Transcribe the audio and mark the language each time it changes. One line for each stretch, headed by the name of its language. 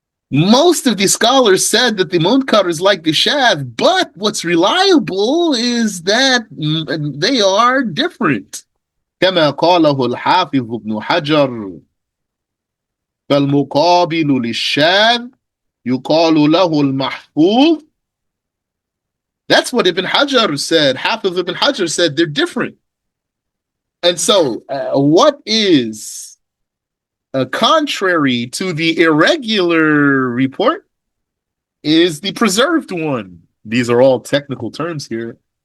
English: Most of the scholars said that the Munkar is like the Shadh, but what's reliable is that they are different.
Arabic: كما قاله الحافظ ابن حجر فالمقابل للشاذ يقال له المحفوظ.
English: That's what Ibn Hajar said. Hafiz Ibn Hajar said they're different. And so what is contrary to the irregular report is the preserved one. These are all technical terms here.